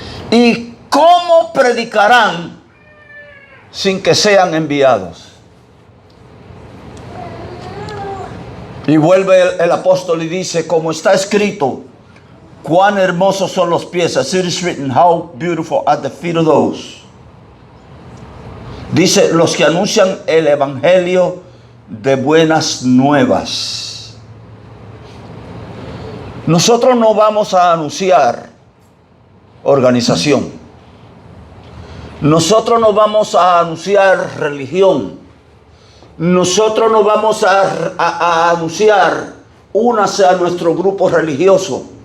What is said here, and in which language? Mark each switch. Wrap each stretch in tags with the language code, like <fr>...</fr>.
<es>¿Y cómo predicarán sin que sean enviados? Y vuelve el apóstol y dice, como está escrito, cuán hermosos son los pies.</es> <en>As it is written, how beautiful are the feet of those.</en> <es>Dice, los que anuncian el evangelio de buenas nuevas. Nosotros no vamos a anunciar organización. Nosotros no vamos a anunciar religión. Nosotros no vamos a anunciar únase a nuestro grupo religioso.</es>